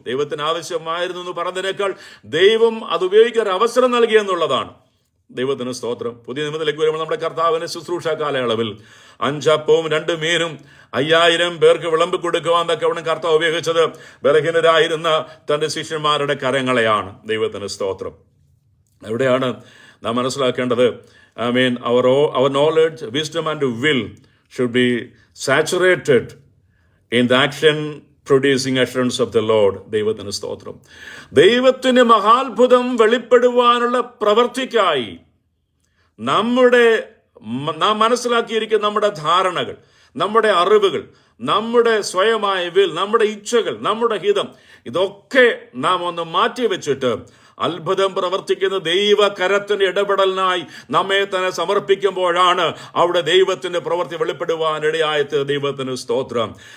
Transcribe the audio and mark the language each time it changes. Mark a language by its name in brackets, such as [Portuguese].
[Malayalam] ദൈവത്തിന് ആവശ്യമായിരുന്നു എന്ന് പറഞ്ഞതിനേക്കാൾ ദൈവം അത് ഉപയോഗിക്കാൻ ഒരു അവസരം നൽകിയെന്നുള്ളതാണ്. ദൈവത്തിന് സ്തോത്രം. പുതിയ നിയമത്തിലേക്ക് വരുമ്പോൾ നമ്മുടെ കർത്താവിന്റെ ശുശ്രൂഷ കാലയളവിൽ 5 അപ്പവും 2 മീനും 5000 പേർക്ക് വിളമ്പി കൊടുക്കുവാൻ തക്കവണ്ണം കർത്താവ് ഉപയോഗിച്ചത് ബലഹീനരായിരുന്ന തന്റെ ശിഷ്യന്മാരുടെ കരങ്ങളെയാണ്. ദൈവത്തിന് സ്തോത്രം. എവിടെയാണ് നാം മനസ്സിലാക്കേണ്ടത്? [English] our knowledge, wisdom and will should be saturated in the action producing assurance of the Lord. [Malayalam] ദൈവത്തിന് സ്തോത്രം. ദൈവത്തിന് മഹാത്ഭുതം വെളിപ്പെടുവാനുള്ള പ്രവൃത്തിക്കായി നാം മനസ്സിലാക്കിയിരിക്കുന്ന നമ്മുടെ ധാരണകൾ, നമ്മുടെ അറിവുകൾ, നമ്മുടെ സ്വയമായ വിൽ, നമ്മുടെ ഇച്ഛകൾ, നമ്മുടെ ഹിതം, ഇതൊക്കെ നാം ഒന്ന് മാറ്റിവെച്ചിട്ട് അത്ഭുതം പ്രവർത്തിക്കുന്ന ദൈവകരത്തിന്റെ ഇടപെടലിനായി നമ്മെ തന്നെ സമർപ്പിക്കുമ്പോഴാണ് അവിടെ ദൈവത്തിന്റെ പ്രവൃത്തി വെളിപ്പെടുവാനിടയായത്. ദൈവത്തിന് സ്തോത്രം.